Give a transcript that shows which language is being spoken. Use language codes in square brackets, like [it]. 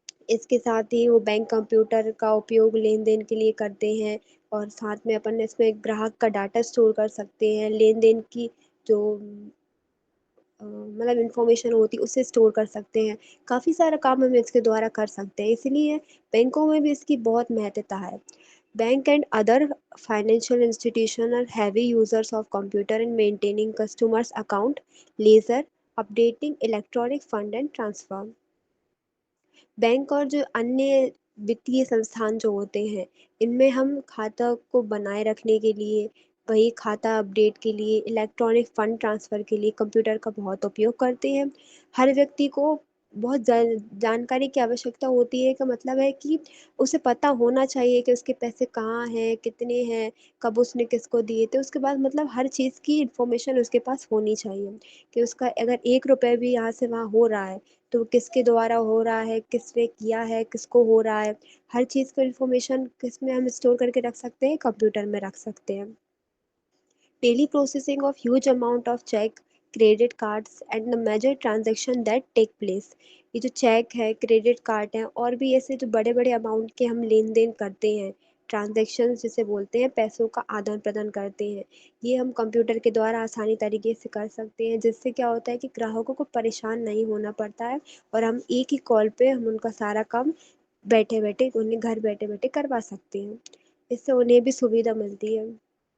[hi] इसके साथ ही वो बैंक कंप्यूटर का उपयोग लेन-देन के लिए करते हैं और साथ में अपन इसमें ग्राहक का डाटा स्टोर कर सकते हैं, लेन-देन की जो मतलब इन्फॉर्मेशन होती है उसे स्टोर कर सकते हैं। काफ़ी सारा काम हम इसके द्वारा कर सकते हैं, इसीलिए बैंकों में भी इसकी बहुत महत्वता है। [en] Bank and other financial institutions are heavy users of computer in maintaining customers' account, ledger, updating electronic fund and transfer. [hi] Bank और जो अन्य वित्तीय संस्थान जो होते हैं, इनमें हम खाता को बनाए रखने के लिए, वही खाता अपडेट के लिए, इलेक्ट्रॉनिक फ़ंड ट्रांसफ़र के लिए कंप्यूटर का बहुत उपयोग करते हैं। हर व्यक्ति को बहुत जानकारी की आवश्यकता होती है, का मतलब है कि उसे पता होना चाहिए कि उसके पैसे कहाँ हैं, कितने हैं, कब उसने किसको दिए थे। उसके बाद मतलब हर चीज़ की इन्फॉर्मेशन उसके पास होनी चाहिए कि उसका अगर ₹1 भी यहाँ से वहाँ हो रहा है, तो किसके द्वारा हो रहा है, किसने किया है, किसको हो रहा है, हर चीज़ को इन्फॉर्मेशन किसमें हम स्टोर करके रख सकते हैं, कंप्यूटर में रख सकते हैं। [en] Daily processing of huge amount of check, credit cards and the major transaction that take place। [hi] ये जो चेक है, क्रेडिट कार्ड है और भी ऐसे जो बड़े-बड़े अमाउंट के हम लेन-देन करते हैं, ट्रांज़ैक्शंस जिसे बोलते हैं, पैसों का आदान-प्रदान करते हैं। ये हम कंप्यूटर के द्वारा आसानी तरीके से कर सकते हैं, जिससे क्या होता है कि ग्राहकों को परेशान नहीं होना पड़ता है और हम एक ही कॉल पे हम उनका सारा काम बैठे-बैठे उन्हें घर बैठे-बैठे करवा सकते हैं। इससे उन्हें भी सुविधा मिलती है।